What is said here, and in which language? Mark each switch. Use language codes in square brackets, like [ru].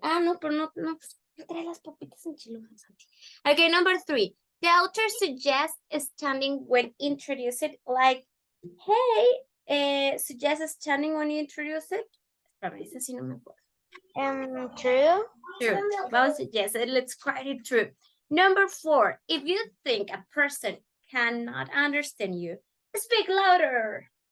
[es] Ah, no, pero no trae las papitas enchilosas, Santi. [en] Okay, number 3. The author suggests standing when introduced, like, hey, suggest standing when you introduce it. [es] Espérame, esa sí no me acuerdo. [en] True? True. Well, yes, let's write it true. Number 4, if you think a person cannot understand you, speak louder.